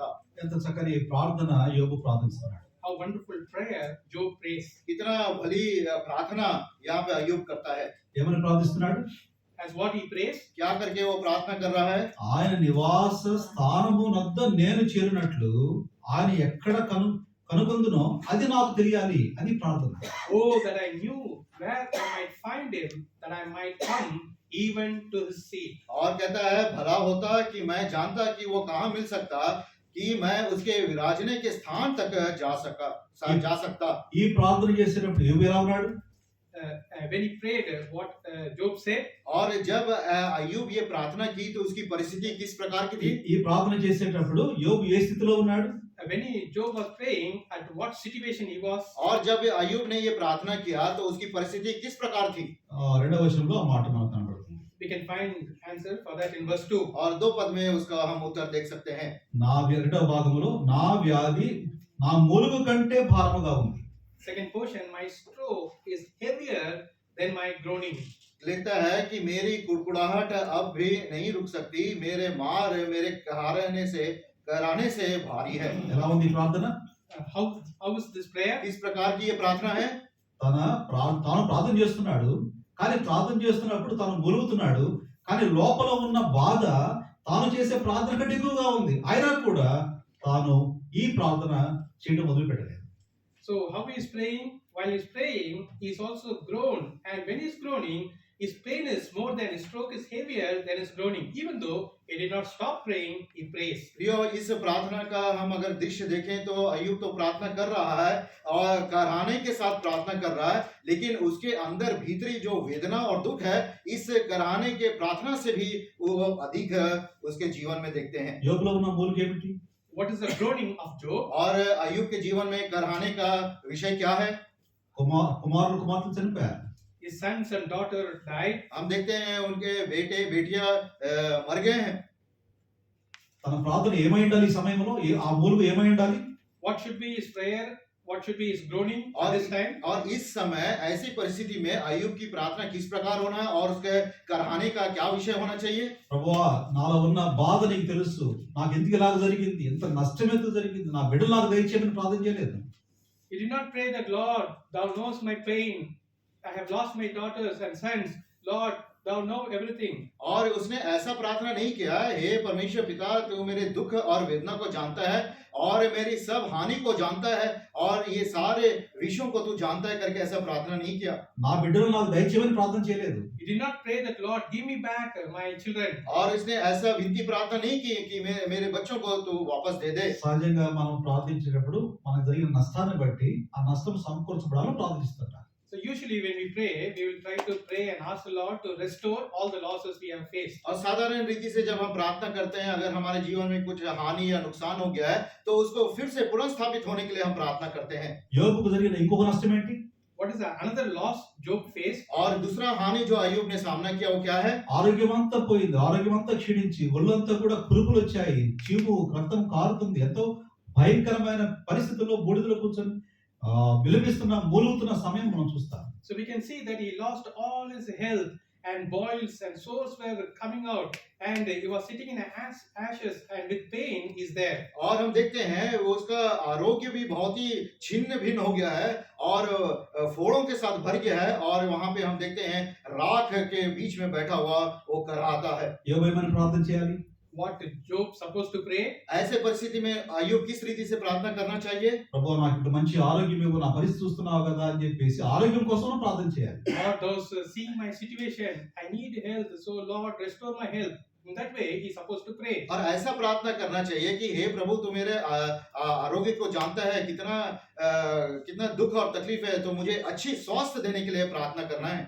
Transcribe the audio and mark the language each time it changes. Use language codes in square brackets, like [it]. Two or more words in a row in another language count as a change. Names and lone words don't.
[te] ఎంత చక్కని ప్రార్థన యోబు ప్రార్థిస్తున్నాడు. [en] How wonderful prayer Job prays. [hi] कितना भली प्रार्थना यहाँ पे अय्यूब करता है। [te] ఏమని ప్రార్థిస్తున్నాడు? [en] As what he prays, [hi] क्या करके वो प्रार्थना कर रहा है? [te] ఆయన నివాస స్థానమునొద్ద నేను చేరినట్లు ఆయన ఎక్కడ కనుగొందునో అది నాకు తెలియాలి, అది ప్రార్థన. [en] oh that I knew where I might find him, that I might come even to his seed. [hi] और कहता है भला होता कि मैं जानता कि वो कहाँ मिल सकता कि मैं उसके विराजने के स्थान तक जा सकता। [te] ఈ ప్రార్థన చేసేటప్పుడు యోబు ఎలా ఉన్నాడు? [en] When he prayed, what Job said, [hi] और जब अय्यूब ये प्रार्थना की तो उसकी परिस्थिति किस प्रकार की थी? [te] ఈ ప్రార్థన చేసేటప్పుడు యోబు ఏ స్థితిలో ఉన్నాడు? [en] when Job was praying, at what situation he was. [hi] और जब अय्यूब ने ये प्रार्थना किया तो उसकी परिस्थिति किस प्रकार थी? [te] రెండవ వచనంలో ఆ మాట మనకు కనబడుతుంది. [en] We can find answer for that in verse 2. [hi] और 2 पद में उसका हम उत्तर देख सकते हैं। [te] రెండవ భాగంలో నా వ్యాధి నా మూలుగు కంటే భారముగా ఉంది. [en] Second portion, my stroke is heavier than my groaning. [hi] लिखता है कि मेरी कुड़कुड़ाहट अब भी नहीं रुक सकती, मेरे मार मेरे कराने से भारी है। [te] ఎలా ఉంది ఈ ప్రార్థన? [en] How is this prayer? [hi] किस प्रकार की ये प्रार्थना है? [te] తాను ప్రార్థన చేస్తున్నాడు, కానీ ప్రార్థన చేస్తున్నప్పుడు తాను మూలుగుతున్నాడు, కానీ లోపల ఉన్న బాధ తాను చేసే ప్రార్థన కంటే ఎక్కువగా ఉంది. అయినా కూడా తాను ఈ ప్రార్థన చేయడం మొదలు పెట్టలేదు. [en] So how he is praying? While he is praying, he is also groan, and when he is groaning, his pain is more than his stroke is heavier than his groaning. Even though he did not stop praying, he prays. [hi] प्रियो, इस प्रार्थना का हम अगर दृश्य देखें तो अय्यूब तो प्रार्थना कर रहा है और कराहने के साथ प्रार्थना कर रहा है, लेकिन उसके अंदर भीतरी जो वेदना और दुख है इस कराहने के प्रार्थना से भी वो अधिक उसके जीवन में देखते हैं। [te] యోబులో ఉన్న మూలుగు ఏమిటి? [en] What is the groaning of Job? [hi] और अय्यूब के जीवन में कराहने का विषय क्या है? [te] కుమారులు చనిపోయారు. [en] His sons and daughter died. [hi] हम देखते हैं उनके बेटे बेटियां मर गए हैं। [te] తన ప్రార్థన ఏమై ఉండాలి? ఈ సమయంలో ఆ మూలుగు ఏమై ఉండాలి? [en] What should be his prayer? What should be his groaning at this time? [hi] और इस समय ऐसी परिस्थिति में अय्यूब की प्रार्थना किस प्रकार होना है और उसके कराहने का क्या विषय होना चाहिए? [te] ప్రభువా, నాలో ఉన్న బాధ నీకు తెలుసు, నాకు ఎందుకు ఇలాగ జరిగింది, ఎంత నష్టం ఎందుకు జరిగింది, నా బిడ్డలు నాకు దయచేయమని ప్రార్థన చేయలేదు. [en] He did not pray that, Lord, thou knows my pain. I have lost my daughters and sons. Lord, thou know everything. [hi] और उसने ऐसा प्रार्थना नहीं किया, हे परमेश्वर पिता, तू मेरे दुख और वेदना को जानता है और मेरी सब हानि को जानता है और ये सारे विषयों को तू जानता है करके ऐसा प्रार्थना नहीं किया। [te] నా బిడ్డలు నాకు దయచేయమని ప్రార్థన చేయలేదు. [en] He did not pray that, Lord, give me back my children. [hi] और इसने ऐसा विनती प्रार्थना नहीं की कि मेरे बच्चों को तू वापस दे दे। [te] సహజంగా మనం ప్రార్థించేటప్పుడు మనకు జరిగిన నష్టాన్ని బట్టి ఆ నష్టం సమకూర్చబడాలని ప్రార్థిస్తుంటాం. [en] So usually when we pray, we will try to pray and ask the Lord to restore all the losses we have faced. [hi] और साधारण रीति से जब हम प्रार्थना करते हैं, अगर हमारे जीवन में कुछ हानि या नुकसान हो गया है तो उसको फिर से पुनर्स्थापित होने के लिए हम प्रार्थना करते हैं। [te] యోబుకు జరిగిన ఇంకొక నష్టం ఏంటి? [en] What is another loss Job faced? [hi] और दूसरा हानि जो अय्यूब ने सामना किया वो क्या है? [te] ఆరోగ్యమంతా పోయింది, ఆరోగ్యమంతా క్షీణించి ఒళ్ళంతా కూడా కురుపులు వచ్చాయి, చీము రక్తం కారుతుంది, ఎంతో భయంకరమైన పరిస్థితుల్లో బూడిదలో కూర్చొని విలపిస్తున్న మూలుగుతున్న సమయం మనం చూస్తాం. [en] So we can see that he lost all his health and boils and sores were coming out and he was sitting in ashes and with pain is there. [hi] और हम देखते हैं वो उसका आरोग्य भी बहुत ही छिन्न भिन्न हो गया है और फोड़ों के साथ भर गया है और वहां पे हम देखते हैं राख के बीच में बैठा हुआ वो कराहता है। [te] యోబు ప్రార్థన చేయాలి? [en] What Job supposed to pray? [hi] ऐसे परिस्थिति में अय्यूब किस रीति से प्रार्थना करना चाहिए? [te] ప్రభువా, నాకు ఇప్పుడు మంచి ఆరోగ్యం ఇవ్వు, నా పరిస్థితి చూస్తున్నావు కదా అని చెప్పేసి ఆరోగ్యం కోసం ప్రార్థన చేయాలి. [en] Lord, those seeing my situation, I need health, so Lord restore my health. In that way he is supposed to pray. [hi] और ऐसा प्रार्थना करना चाहिए कि हे प्रभु, तू मेरे आरोग्य को जानता है, कितना दुख और तकलीफ है, तो मुझे अच्छी स्वास्थ्य देने के लिए प्रार्थना करना है।